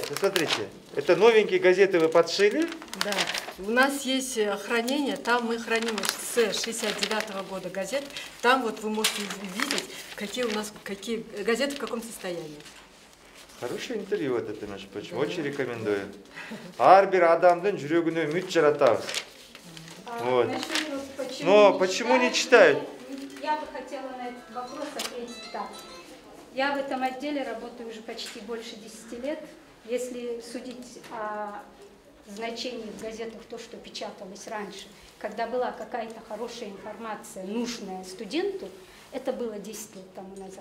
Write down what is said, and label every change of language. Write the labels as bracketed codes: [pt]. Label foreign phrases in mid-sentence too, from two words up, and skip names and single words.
[ru] Вот смотрите, это новенькие газеты вы подшили. Да. У нас есть хранение, там мы храним с 69-го года газет. Там вот вы можете видеть, какие газеты в каком состоянии. Хороший интервью вот это, между прочим, очень рекомендую. [ky] Арбир адамдын жүрөгүнө үмүт жаратабыз. [ru] Вот. Но почему не читают? Я бы хотела на этот вопрос ответить так. Я в этом отделе работаю уже почти больше 10 лет. Если судить о значении в газетах то, что печаталось раньше, когда была какая-то хорошая информация, нужная студенту, Это было 10 лет тому назад.